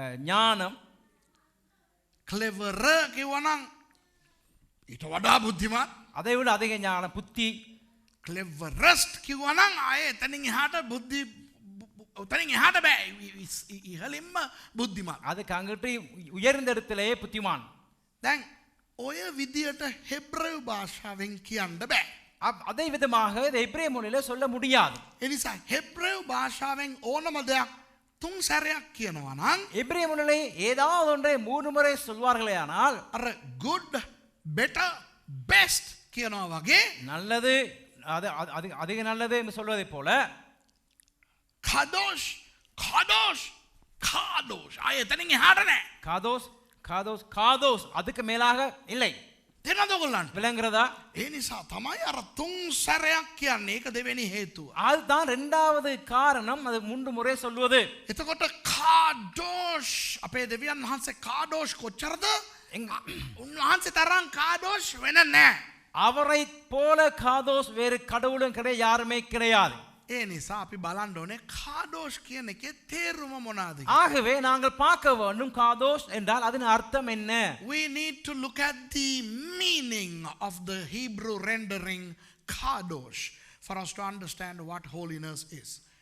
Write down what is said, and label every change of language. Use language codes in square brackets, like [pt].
[ta] ஞானம் [si] cleverer කියවනම් ඊට වඩා බුද්ධිමත් [ta] அதை விட அதிக ஞானம் புத்தி [si] cleverest කියවනම් ආයේ එතනින් එහාට බුද්ධි එතනින් එහාට බෑ ඉහළින්ම බුද්ධිමත් [ta] அதுக்கு அங்கிட்டு உயர்ந்த இடத்திலேயே புத்திமான் [si] දැන් ඔය විදියට හෙබ්‍රෙව් භාෂාවෙන් කියන්න බෑ [ta] அதே விதமாக எபிரேய மொழியில சொல்ல முடியாது [si] ඒ නිසා හෙබ්‍රෙව් භාෂාවෙන් ඕනම දෙයක් තුන් සැරයක් කියනවා නම් [ta] எபிரேய மொழியிலே ஏதாவது ஒன்றை மூன்று முறை சொல்வார்களேயானால் [si] අර [en] good better best [si] කියනවා වගේ [ta] நல்லது அது அதிக நல்லது என்று சொல்வதை போல [si] kadosh kadosh kadosh ආයේ එතනින් එහාට නෑ [ta] காதோஸ் அதுக்கு மேலாக இல்லை [si] තේරෙනවද ඔයගොල්ලන්ට [ta] விளங்குறதா [si] ඒ නිසා තමයි අර තුන් සැරයක් කියන්නේ ඒක දෙවෙනි හේතුව [ta] அதுதான் இரண்டாவது காரணம் அது மூன்று முறை சொல்வது [si] එතකොට කාඩෝෂ් අපේ දෙවියන් වහන්සේ කාඩෝෂ් කොච්චරද උන්වහන්සේ තරම් කාඩෝෂ් වෙන නැහැ [ta] அவரை போல காதோஸ் வேறு கடவுளும் கிடையாது யாருமே கிடையாது [si] ඒ නිසා අපි බලන්න ඕනේ කාඩෝෂ් කියන එකේ තේරුම මොනවාද [ta] ஆகவே நாங்கள் பார்க்க வேண்டும் காதோஸ் என்றால் அதன் அர்த்தம் என்ன [en] we need to look at the meaning of the Hebrew rendering kadosh for us to understand what holiness is.